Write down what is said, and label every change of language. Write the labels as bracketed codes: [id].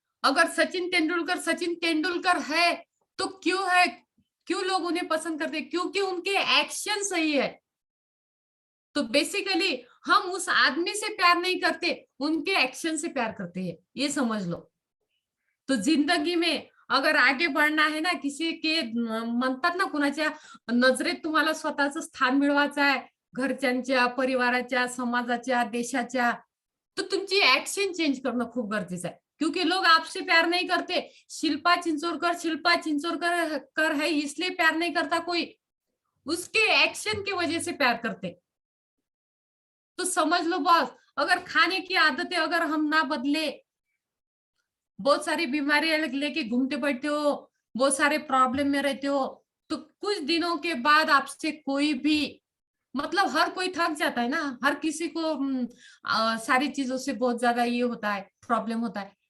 [hi] अगर सचिन तेंदुलकर है, तो क्यों है? क्यों लोग उन्हें पसंद करते हैं? क्योंकि उनके एक्शन सही है। तो बेसिकली हम उस आदमी से प्यार नहीं करते, उनके एक्शन से प्यार करते हैं, ये समझ लो। तो जिंदगी में अगर आगे बढ़ना है ना, किसी के [mr] म्हणतात ना, कुणाच्या नजरेत तुम्हाला स्वतःचं स्थान मिळवायचं आहे, घरच्यांच्या, परिवाराच्या, समाजाच्या, देशाच्या, तो तुमची एक्शन चेंज करणं खूप गरजेचं आहे। [hi] क्योंकि लोग आपसे प्यार नहीं करते। शिल्पा चिंचोरकर कर है इसलिए प्यार नहीं करता कोई, उसके एक्शन की वजह से प्यार करते। तो समझ लो बॉस, अगर खाने की आदतें अगर हम ना बदले, बहुत सारी बीमारियां लेके घूमते पड़ते हो, बहुत सारे प्रॉब्लम में रहते हो, तो कुछ दिनों के बाद आपसे कोई भी, मतलब हर कोई थक जाता है ना, हर किसी को सारी चीजों से बहुत ज्यादा ये होता है, प्रॉब्लम होता है।